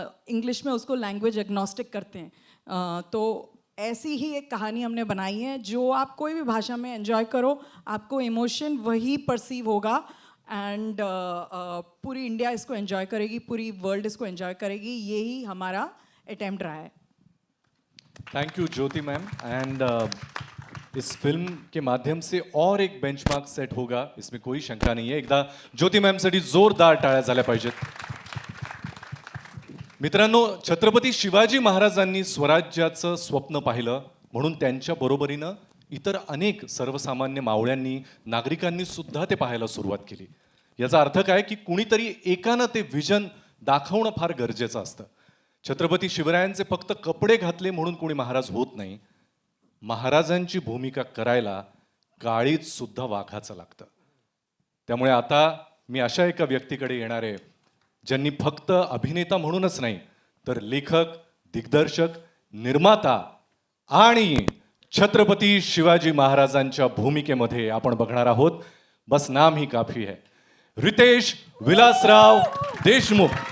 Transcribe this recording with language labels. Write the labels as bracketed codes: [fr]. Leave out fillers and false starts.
[hi] English में उसको language agnostic करते हैं. तो ऐसी ही एक कहानी हमने बनाई है जो आप कोई भी भाषा में एंजॉय करो, आपको इमोशन वही परसीव होगा. एंड पूरी इंडिया इसको एंजॉय करेगी, पूरी वर्ल्ड इसको एंजॉय करेगी. यही हमारा अटेम्प्ट रहा है. Thank you Jyoti ma'am. And इस फिल्म के माध्यम से और एक बेंचमार्क सेट होगा, इसमें कोई शंका [mr] नाही आहे. एकदा ज्योति मॅमसाठी जोरदार टाळ्या झाल्या पाहिजेत. मित्रांनो, छत्रपती शिवाजी महाराजांनी स्वराज्याचं स्वप्न पाहिलं म्हणून त्यांच्या बरोबरीनं इतर अनेक सर्वसामान्य मावळ्यांनी, नागरिकांनी सुद्धा ते पाहायला सुरुवात केली. याचा अर्थ काय की कुणीतरी एकानं ते व्हिजन दाखवणं फार गरजेचं असतं. छत्रपती शिवरायांचे फक्त कपडे घातले म्हणून कोणी महाराज होत नाही. महाराजांची भूमिका करायला काळीज सुद्धा वाघाचं लागतं. त्यामुळे आता मी अशा एका व्यक्तीकडे येणार आहे ज्यांनी फक्त अभिनेता म्हणूनच नाही तर लेखक, दिग्दर्शक, निर्माता आणि छत्रपती शिवाजी महाराजांच्या भूमिकेमध्ये आपण बघणार आहोत. [hi] बस नाम ही काफी है, रितेश विलासराव देशमुख.